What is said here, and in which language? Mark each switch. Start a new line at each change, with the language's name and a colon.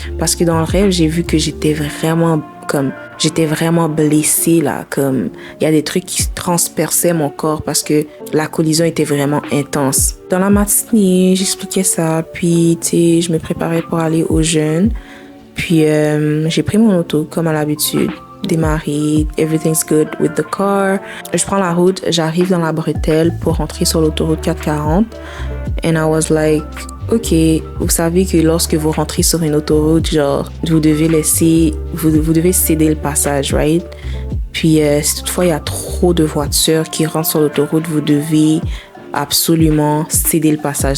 French: Parce que dans le rêve, j'ai vu que j'étais vraiment blessée, là, comme il y a des trucs qui transperçaient mon corps parce que la collision était vraiment intense. Dans la matinée, j'expliquais ça, puis, tu sais, je me préparais pour aller au jeûne. Puis, j'ai pris mon auto, comme à l'habitude. Démarrer,
English: everything's good with the car.
French: Je prends la route, j'arrive dans la bretelle pour rentrer sur l'autoroute 440.
English: And I was like, ok,
French: vous savez que lorsque vous rentrez sur une autoroute, genre, vous devez céder le passage,
English: right?
French: Puis, si toutefois il y a trop de voitures qui rentrent sur l'autoroute, vous devez absolument céder le passage.